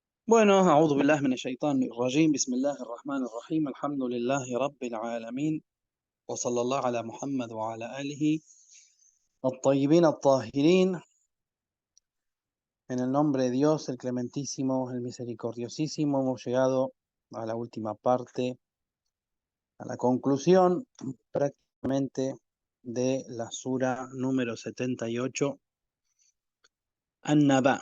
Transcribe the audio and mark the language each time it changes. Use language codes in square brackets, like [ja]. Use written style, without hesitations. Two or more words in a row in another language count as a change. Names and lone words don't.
[es] Bueno, [ar] أعوذ بالله من الشيطان الرجيم بسم الله الرحمن الرحيم الحمد لله رب العالمين وصلى الله على محمد وعلى آله الطيبين الطاهرين. [es] En el nombre de Dios, el clementísimo, el misericordiosísimo, hemos llegado a la última parte, a la conclusión prácticamente de la sura número 78, An-Naba.